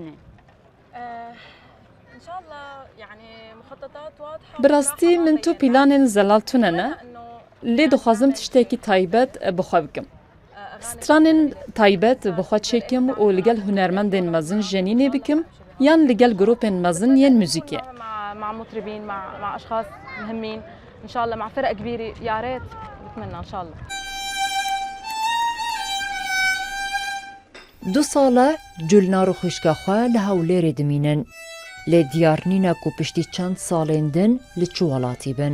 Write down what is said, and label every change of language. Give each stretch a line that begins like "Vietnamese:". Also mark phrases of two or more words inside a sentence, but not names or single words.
Kurdish: Bi rastî min tu planên zelal tune ne, lê dixwazim tiştekî taybet bi xwe bikim. Stranên taybet bi xwe çêkim û li gel hunermendên mezin jenînê bikim yan li gel grûpên mezin yên muzîkê.
Arabic: مع مطربين مع اشخاص مهمين ان شاء الله مع فرق كبيره يا ريت بتمنى ان شاء الله.
Kurdish: Du sala culnar û xwîşka xwe li Hewlêrê dimînin. Lê diyar nîne ku piştî çend salên din li çi welatî bin.